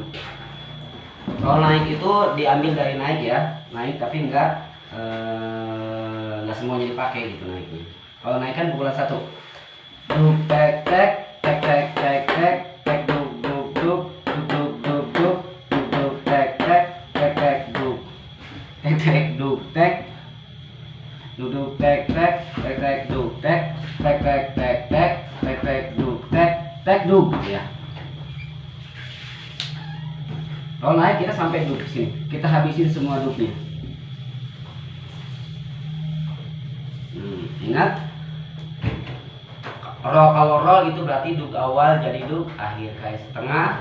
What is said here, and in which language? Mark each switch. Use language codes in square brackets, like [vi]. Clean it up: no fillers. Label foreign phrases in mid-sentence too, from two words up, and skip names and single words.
[id] Roll naik itu diambil dari naik ya, naik tapi enggak semuanya dipakai gitu naiknya. Kalau naik kan pukulan satu. Duk tek tek tek tek tek tek tek duk duk duk duk duk duk duk duk tek tek tek tek duk tek tek duk tek duk duk tek tek tek tek duk tek tek tek tek tek tek tek duk tek tek duk ya. Kalau naik kita sampai duk sini, kita habisin semua duknya. Ingat, kalau roll itu berarti duk awal jadi duk akhir, kayak setengah.